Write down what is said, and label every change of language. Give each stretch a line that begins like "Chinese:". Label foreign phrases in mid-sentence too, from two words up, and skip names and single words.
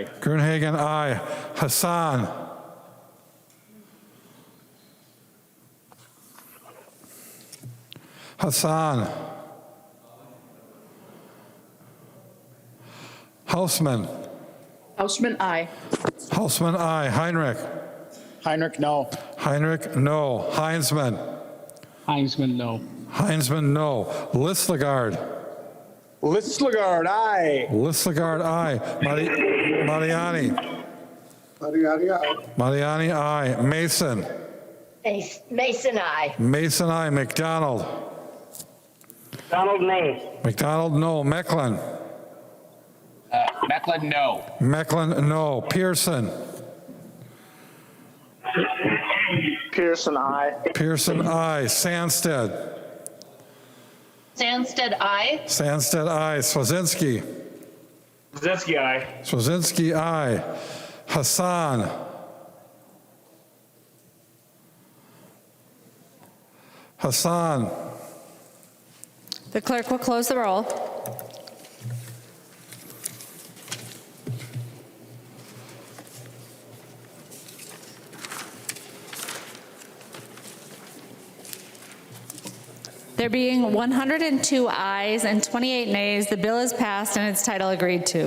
English: Gruenhagen, aye. Hassan. Hassan. Hausman. Hausman, aye. Hausman, aye. Heinrich. Heinrich, no. Heinrich, no. Heinzman. Heinzman, no. Heinzman, no. Listlegard. Listlegard, aye. Listlegard, aye. Mariani. Mariani, aye. Mason. Mason, aye. Mason, aye. McDonald. Donald, no. McDonald, no. Mecklin. Mecklin, no. Mecklin, no. Pearson. Pearson, aye. Pearson, aye. Sandsted. Sandsted, aye. Sandsted, aye. Swazinski. Swazinski, aye. Swazinski, aye. Hassan. Hassan. The clerk will close the roll. There being 102 ayes and 28 nays, the bill is passed and its title agreed to.